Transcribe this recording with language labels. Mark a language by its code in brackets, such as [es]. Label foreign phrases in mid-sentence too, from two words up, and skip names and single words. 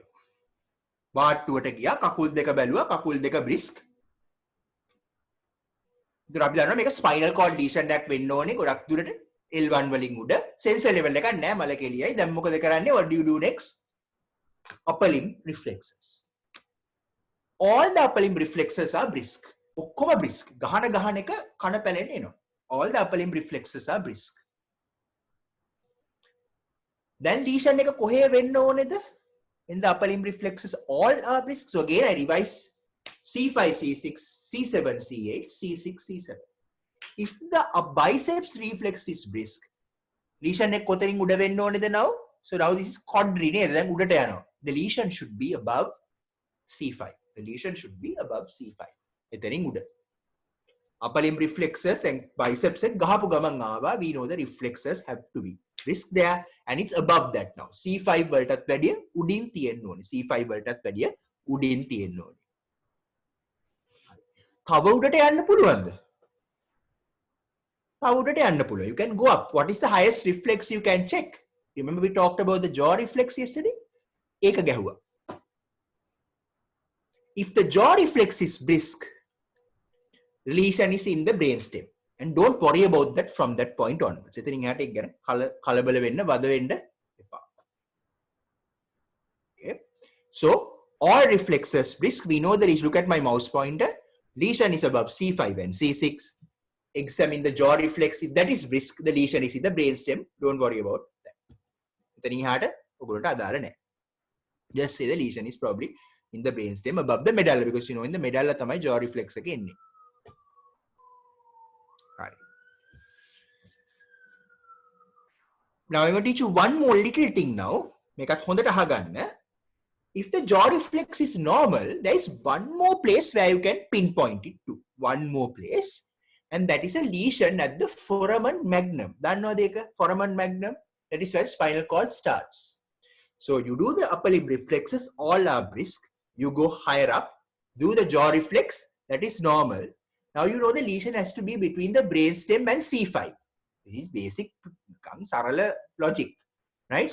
[si] වාට්ටුවට ගියා, කකුල් දෙක බැලුවා, කකුල් දෙක brisk. ඉතින් අපි දන්නවා මේක [en] spinal cord lesion [si] එකක් වෙන්න ඕනේ ගොඩක් දුරට L1 වලින් උඩ. [en] sensor level [si] එකක් නැහැ, මල කෙලියයි. දැන් මොකද කරන්නේ? [en] What do you do next? Upper limb reflexes. All the upper limb reflexes are brisk. [si] ඔක්කොම brisk. ගහන එක කන පැලෙන්න එනවා. [en] All the upper limb reflexes are brisk. [si] Then lesion එක කොහේ වෙන්න ඕනේද? [en] In the upper limb reflexes, all are brisk. So again, I revise C5, C6, C7, C8, C6, C7. If the biceps reflex is brisk, lesion [si] එක කොතනින් උඩ වෙන්න ඕනේද [en] now? So now this is quadri [si] නේද? දැන් උඩට යනවා. [en] The lesion should be above C5. The lesion should be above C5. [si] එතනින් උඩ. [en] Upper limb reflexes and biceps and [si] ගහපු ගමන් ආවා. [en] We know the reflexes have to be brisk there and it's above that now. [si] C5 වලටත් වැඩිය උඩින් තියෙන්න ඕනේ. C5 වලටත් වැඩිය උඩින් තියෙන්න ඕනේ. තව උඩට යන්න පුළුවන්ද? තව උඩට යන්න පුළුවන්. [en] You can go up. What is the highest reflex you can check? Remember we talked about the jaw reflex yesterday? [si] ඒක ගැහුවා. [en] If the jaw reflex is brisk, lesion is in the brainstem. And don't worry about that from that point onwards. [si] එතනින් එහාට ඒක ගැන කලබල වෙන්න වද වෙන්න එපා. [en] Okay. So all reflexes brisk. We know that. Look at my mouse pointer. Lesion is above C5 and C6. Examine the jaw reflex. If that is brisk, the lesion is in the brainstem. Don't worry about that. [si] එතනින් එහාට ඔයගොල්ලන්ට අදාළ නැහැ. [en] Just say the lesion is probably in the brainstem above the medulla, because you know in the medulla තමයි jaw reflex එක එන්නේ. Now I'm going to teach you one more little thing now. [si] මේකත් හොඳට අහගන්න. [en] If the jaw reflex is normal, there is one more place where you can pinpoint it to. One more place. And that is a lesion at the foramen magnum. [si] දන්නවද ඒක? [en] Foramen magnum. That is where spinal cord starts. So you do the upper limb reflexes, all are brisk. You go higher up, do the jaw reflex, that is normal. Now you know the lesion has to be between the brainstem and C5. This is basic sarala logic, right?